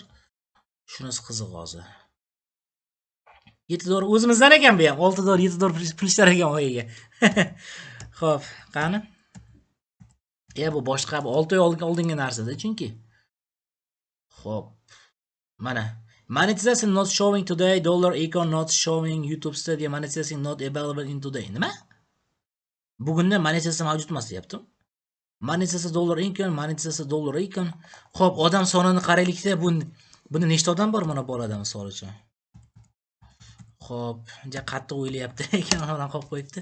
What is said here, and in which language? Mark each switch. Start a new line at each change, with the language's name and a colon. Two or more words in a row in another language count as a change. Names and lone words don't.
Uzbek: Shunisi qiziq hozir. 7 dollar o'zimizdan ekan bu ham. 6 dollar, 7 dollar pulishlar ekan oyiga. Xo'p, qani? Bu boshqa 6 oy oldingi narsada chunki. Xo'p.
English: Mana monetization not showing today, dollar icon not showing, YouTube Studio monetization not available in today.
Uzbek: Nima? Bugunda monetizatsiya mavjud emas deyaptim. Monetizatsiya
English: dollar icon,
Uzbek: monetizatsiya
English: dollar icon.
Uzbek: Xo'p, odam sonini qaraylikda, bunda nechta odam bor mana bolada misol uchun. Xo'p, ja qattiq o'ylayapti ekan, ona qo'yib qo'yibdi.